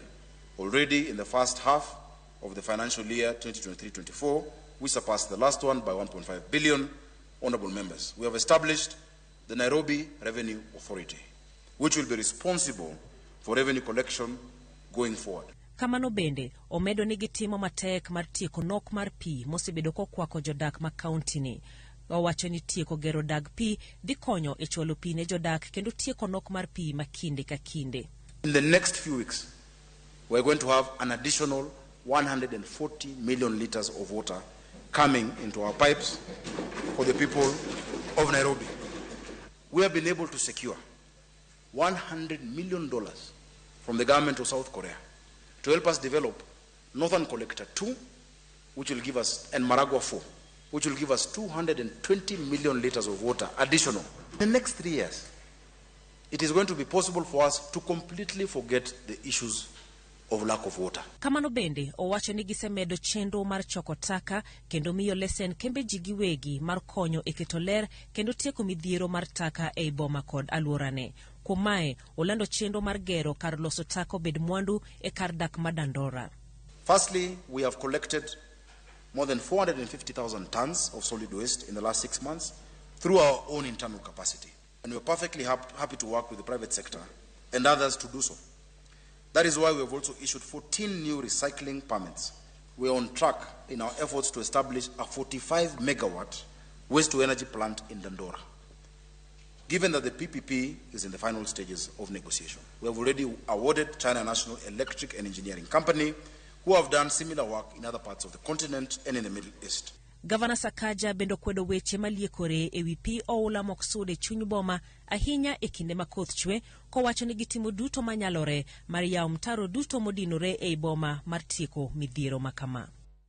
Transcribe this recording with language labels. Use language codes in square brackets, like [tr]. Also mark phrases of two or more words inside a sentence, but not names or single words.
[en] Already in the first half of the financial year 2023-24, we surpassed the last one by 1.5 billion. Honorable members, we have established the Nairobi Revenue Authority, which will be responsible for revenue collection going forward. [luo] Kamano bende, omedo ni gitimo matek mar tieko nok mar pi mosebedo kokwako jodak ma kaunti ni. Owacho ni tieko gero dag pi dhi konyo e chwalo pi ne jodak kendo tieko nok mar pi ma kinde ka kinde. [en] In the next few weeks, we're going to have an additional 140 million liters of water coming into our pipes for the people of Nairobi. We have been able to secure $100 million from the government of South Korea to help us develop Northern Collector 2, which will give us, and Maragua 4, which will give us 220 million liters of water additional. In the next 3 years, it is going to be possible for us to completely forget the issues of lack of water. [luo] Kamano bende, owacho ni gisemedo chenro mar choko taka kendo miyo lesen kembe ji giwegi mar konyo e keto ler kendo tieko midhiero mar taka e boma kod alworane. Kuom mae, olando chenro mar gero kar loso taka obed mwandu e kar dak ma Dandora. [en] Firstly, we have collected more than 450,000 tons of solid waste in the last 6 months through our own internal capacity. And we're perfectly happy to work with the private sector and others to do so. That is why we have also issued 14 new recycling permits. We are on track in our efforts to establish a 45 megawatt waste-to-energy plant in Dandora. Given that the PPP is in the final stages of negotiation, we have already awarded China National Electric and Engineering Company, who have done similar work in other parts of the continent and in the Middle East. [luo] Gavana Sakaja bendo kwedo weche maliekore ewi pi oula moksude chuny boma ahinya e kinde ma koth chwe, kowacho ni gitimo duto manyalore mar yawo mtaro duto modinore e boma mar tieko midhiero makama.